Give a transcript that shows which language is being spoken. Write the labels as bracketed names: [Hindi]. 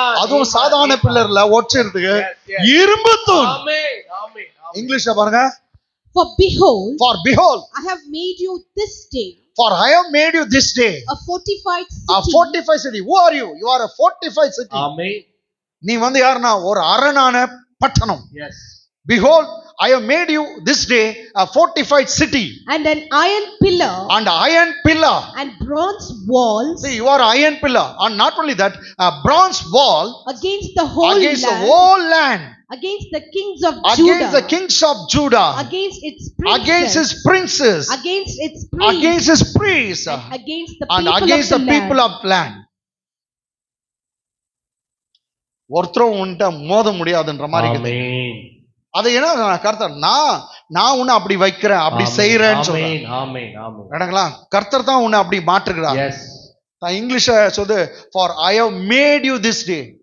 [Tamil] அதுவும் சாதாரண பில்லர்ல ஒற்றிறதுக்கு இரும்பு தூண். இங்கிலீஷ்ல பாருங்க, [English] For behold, I have made you this day for I have made you this day a fortified a city. fortified city. Who are you? You are a fortified city. [Tamil] ஆமென். நீ வந்து யாருன்னா ஒரு அரணான பட்டணம். [English] Yes. Behold, I have made you this day a fortified city. And an iron pillar. And iron pillar. And bronze walls. See, you are an iron pillar. And not only that, a bronze wall. Against the whole against land. the whole land. Against the kings of against Judah. Against the kings of Judah. Against its princes. Against his princes. Against its priests. Against his priests. And against the and people against of the the people land. of land. [Tamil] ஒருத்தரும் உன்கிட்ட மோத முடியாதுன்ற மாதிரி இருக்குது. ஆமென். அதை என்ன கர்த்தர் நான் உன்னை அப்படி வைக்கிறேன் அப்படி செய்யறேன்னு சொல்றேன். ஆமென். ஆமென். நடங்களா கர்த்தர் தான் உன்னை அப்படி மாற்றுகிறார். [English] Yes. [Tamil] நான் இங்கிலீஷ்ல சொல்லுது [English] for I have made you this day.